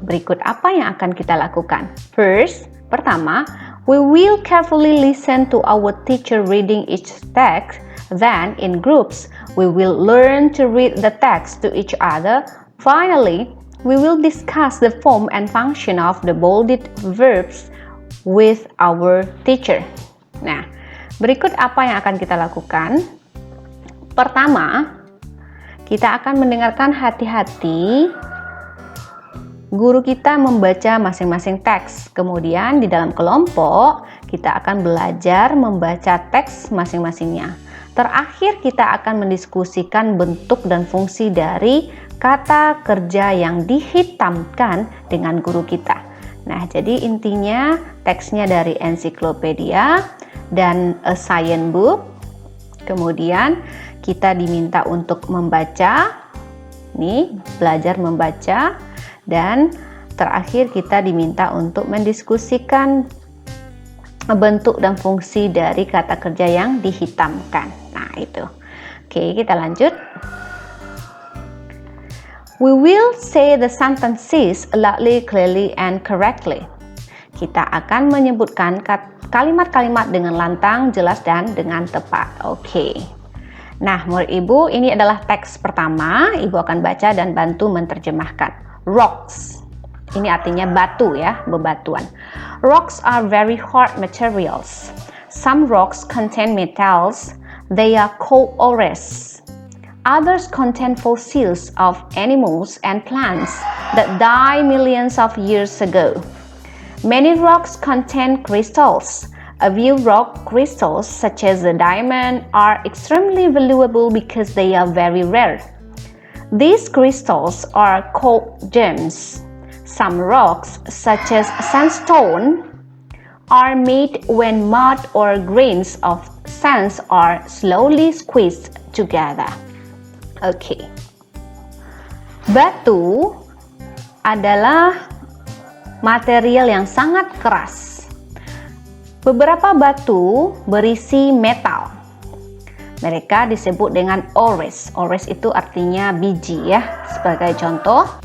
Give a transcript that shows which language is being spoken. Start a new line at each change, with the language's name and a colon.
Indonesian: Berikut apa yang akan kita lakukan.
English: First, pertama, we will carefully listen to our teacher reading each text. Then, in groups, we will learn to read the text to each other. Finally, we will discuss the form and function of the bolded verbs with our teacher.
Indonesian: Nah, berikut apa yang akan kita lakukan. Pertama, kita akan mendengarkan hati-hati guru kita membaca masing-masing teks. Kemudian di dalam kelompok, kita akan belajar membaca teks masing-masingnya. Terakhir, kita akan mendiskusikan bentuk dan fungsi dari kata kerja yang dihitamkan dengan guru kita. Nah, jadi intinya teksnya dari ensiklopedia dan
English: a science book.
Indonesian: Kemudian kita diminta untuk membaca, nih belajar membaca, dan terakhir kita diminta untuk mendiskusikan bentuk dan fungsi dari kata kerja yang dihitamkan. Nah, itu. Oke, kita lanjut.
English: We will say the sentences loudly, clearly, and correctly.
Indonesian: Kita akan menyebutkan kalimat-kalimat dengan lantang, jelas, dan dengan tepat. Oke. Nah, murid Ibu, ini adalah teks pertama. Ibu akan baca dan bantu menerjemahkan. Rocks. Ini artinya batu ya, bebatuan.
English: Rocks are very hard materials. Some rocks contain metals. They are called ores. Others contain fossils of animals and plants that died millions of years ago. Many rocks contain crystals. A few rock crystals, such as the diamond, are extremely valuable because they are very rare. These crystals are called gems. Some rocks, such as sandstone, are made when mud or grains of sand are slowly squeezed together.
Indonesian: Oke. Batu adalah material yang sangat keras. Beberapa batu berisi metal. Mereka disebut dengan ores. Ores itu artinya biji ya, sebagai contoh.